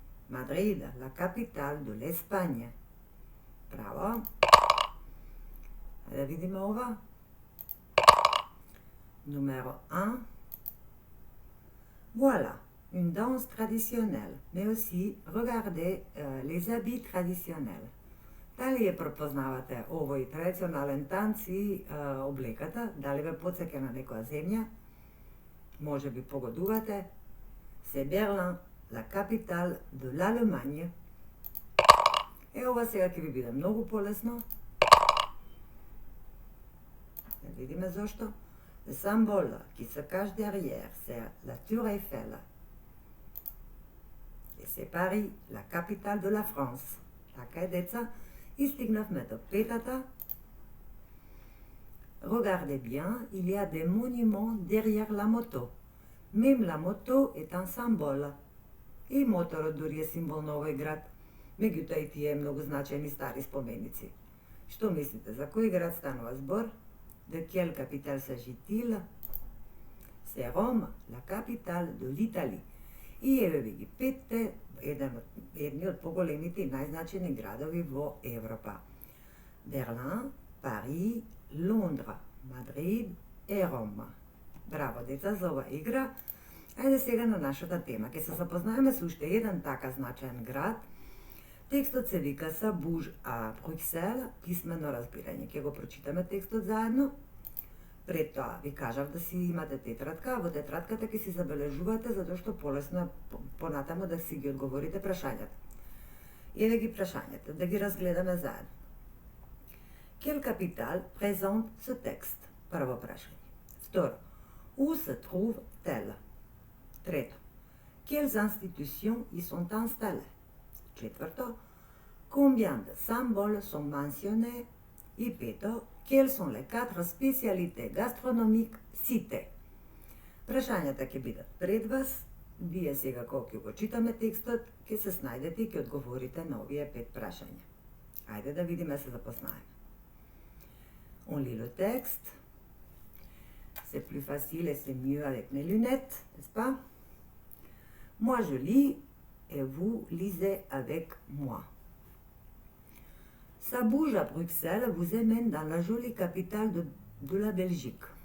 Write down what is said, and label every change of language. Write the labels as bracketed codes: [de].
[fr] Madrid, la capitale de l'Espagne. Bravo. [mk] Da vidimo ova. [fr] Numéro 1. Voilà, une danse traditionnelle, mais aussi regardez les habits traditionnels. [mk] Дали ја препознавате овој традиционален танц и облеката? Дали ве потсеќа на некоја земја? Може би погодувате. [fr] C'est Berlin, la capitale de l'Allemagne. [mk] Ова сега ќе ви биде многу полесно. Да видиме зошто. [fr] Le symbole qui se cache derrière, c'est la Tour Eiffel. Et c'est Paris, la capitale de la France. [mk] Така е, деца. И стигнавме до петата. [fr] Regardez bien, il y a des monuments derrière la moto. Même la moto est un symbole. [mk] И моторот дури е символ на овој град. Меѓутоа и тие многу значајни стари споменици. Што мислите, за кој град станува збор? [fr] De quelle capitale s'agit-il? C'est Rome, la capitale de l'Italie. [mk] И еве ви ги петте, едни од поголемите и најзначајни градови во Европа. Берлин, Пари, Лондра, Мадрид и Рома. Браво, деца, за ова игра. Ајде сега на нашата тема. Ке се запознаеме со уште еден така значаен град. Текстот се вика Sa bouge à Bruxelles, писмено разбирање. Ке го прочитаме текстот заедно. Пред тоа ви кажав да си имате тетрадка, во тетрадката ќе си забележувате, затоа што полесно е понатаму да си ги одговорите прашањата. Еве ги прашањата, да ги разгледаме заедно. [fr] Quelle capitale présente ce texte? [mk] Прво прашање. Второ, [fr] où se trouve-t-elle? [mk] Трето, [fr] quelles institutions y sont installées? [mk] Четврто, [fr] combien de symboles sont mentionnés? [mk] И пето, [fr] quelles sont les 4 spécialités gastronomiques citées? [mk] Прашањата ќе бидат пред вас. Вие сега кога ќе го читаме текстот, ќе се снајдете и ќе одговорите на овие 5 прашања. Ајде да видиме, се запознаеме. [fr] On lit le texte. C'est plus facile et c'est mieux avec mes lunettes, n'est-ce pas? Moi je lis et vous lisez avec moi. Sa bouge à Bruxelles vous emmène dans la jolie capitale de la Belgique.